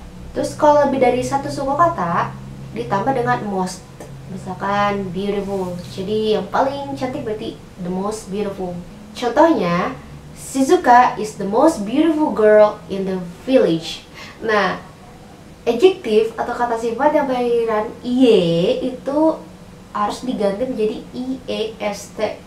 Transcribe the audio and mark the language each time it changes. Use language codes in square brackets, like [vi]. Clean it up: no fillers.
[id] Terus kalau lebih dari satu suku kata ditambah dengan most. Misalkan beautiful, jadi yang paling cantik berarti [en] the most beautiful. [id] Contohnya, [en] Shizuka is the most beautiful girl in the village. [id] Nah, adjektif atau kata sifat yang berakhiran iye itu harus diganti menjadi iest.